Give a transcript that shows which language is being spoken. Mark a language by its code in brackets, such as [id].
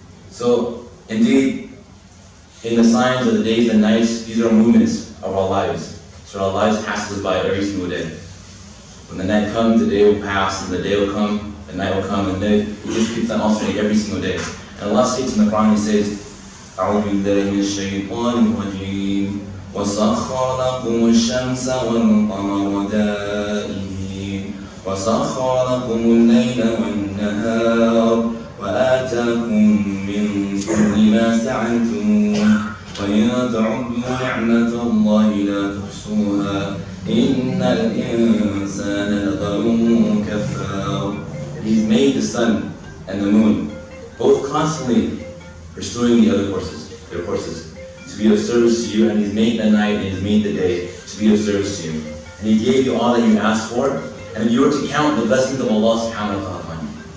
[en] So indeed, in the signs of the days and nights, these are moments of our lives. So our lives pass us by every single day. When the night comes, the day will pass, and the day will come, the night will come, and then it just keeps on alternating every single day. And Allah states in the Quran, He says, [ar] أعوذ بالله من الشيطان الرجيم وسخر لكم الشمس والقمر دائبين وسخر لكم الليل والنهار وآتاكم من كل ما سألتموه وإن تعدوا نعمة الله لا تحصوها إن الإنسان لظلوم كفار. [en] He's made the sun and the moon both constantly pursuing the other their courses, to be of service to you, and He's made the night and He's made the day to be of service to you. And He gave you all that you asked for, and if you were to count the blessings of Allah subhanahu wa ta'ala upon you.